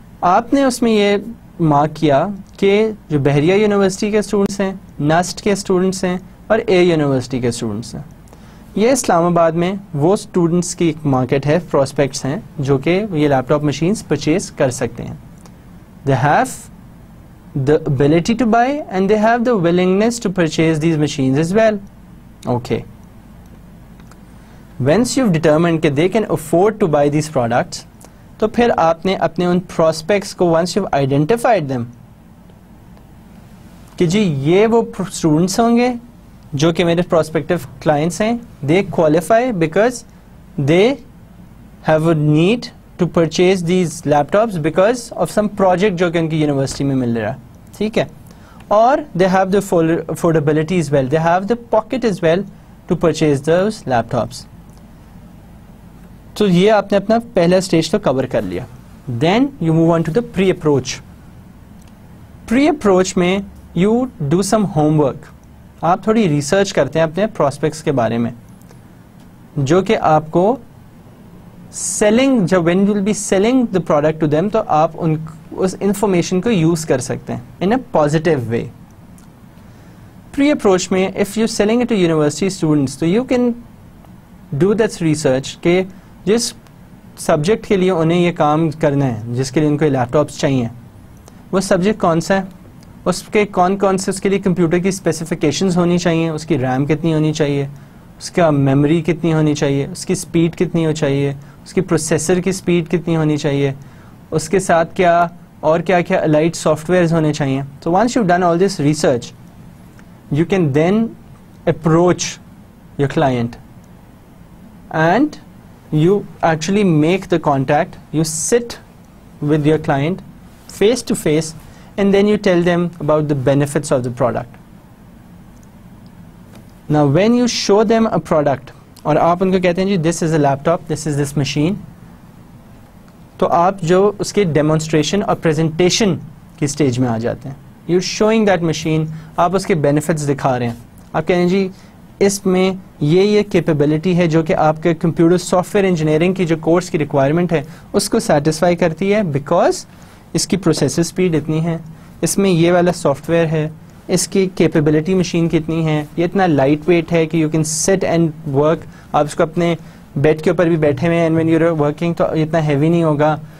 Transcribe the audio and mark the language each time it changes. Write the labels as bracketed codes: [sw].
[ur] آپ نے اس میں یہ مارک کیا کہ جو بحریہ یونیورسٹی کے اسٹوڈنٹس ہیں, نسٹ کے اسٹوڈنٹس ہیں اور اے یونیورسٹی کے اسٹوڈنٹس ہیں, یہ اسلام آباد میں وہ اسٹوڈنٹس کی ایک مارکیٹ ہے, پراسپیکٹس ہیں جو کہ یہ لیپ ٹاپ مشینس پرچیز کر سکتے ہیں. [en] They have the ability to buy and they have the willingness to purchase these machines as well. Okay. Once you've determined that they can afford to buy these products, [ur] تو پھر آپ نے اپنے ان [en] prospects کو once you've identified them [ur] کہ جی یہ وہ [en] students ہوں گے جو کہ میرے prospective clients ہیں, they qualify because they have a need to purchase these laptops because of some project [ur] جو کہ ان کی یونیورسٹی میں مل رہا ہے, ٹھیک ہے, اور [en] they have the affordability as well, they have the pocket as well to purchase those laptops. [ur] تو یہ آپ نے اپنا پہلا اسٹیج تو کور کر لیا. [en] Then you move on to the pre-approach. Pre-approach میں you do some homework. [ur] آپ تھوڑی ریسرچ کرتے ہیں اپنے پراسپیکٹس کے بارے میں جو کہ آپ کو سیلنگ, جب [en] when you will be selling the product to them [ur] تو آپ اس انفارمیشن کو یوز کر سکتے ہیں [en] in a positive way. Pre-approach میں if you're selling it to university students تو you can do that research [ur] کہ جس سبجیکٹ کے لیے انہیں یہ کام کرنا ہے جس کے لیے ان کو لیپ ٹاپس چاہیے, وہ سبجیکٹ کون سا ہے, اس کے کون کون سے اس کے لیے کمپیوٹر کی اسپیسیفکیشنز ہونی چاہیے, اس کی ریم کتنی ہونی چاہیے, اس کا میموری کتنی ہونی چاہیے, اس کی اسپیڈ کتنی ہونی چاہیے, اس کی پروسیسر کی اسپیڈ کتنی ہونی چاہیے, اس کے ساتھ کیا اور کیا کیا الائٹ سافٹ ویئرز ہونے چاہیے. [en] So once you've done all this research, you can then approach your client and you actually make the contact. You sit with your client face to face and then you tell them about the benefits of the product. Now when you show them a product [ur] اور آپ ان کو کہتے ہیں جی [en] this is a laptop, this is this machine, [ur] تو آپ جو اس کے demonstration اور پریزنٹیشن کی اسٹیج میں آ جاتے ہیں. [en] you showing that machine, [ur] آپ اس کے بینیفٹس دکھا رہے ہیں, آپ کہیں جی اس میں یہ کیپیبلٹی ہے جو کہ آپ کے کمپیوٹر سافٹ ویئر انجینئرنگ کی جو کورس کی ریکوائرمنٹ ہے اس کو سیٹسفائی کرتی ہے, بیکاز اس کی پروسیسر اسپیڈ اتنی ہے, اس میں یہ والا سافٹ ویئر ہے, اس کی کیپیبلٹی مشین کتنی ہے, یہ اتنا لائٹ ویٹ ہے کہ [en] you can sit and work, [ur] آپ اس کو اپنے بیڈ کے اوپر بھی بیٹھے ہوئے ہیں [en] and when you are working [ur] تو اتنا ہیوی نہیں ہوگا.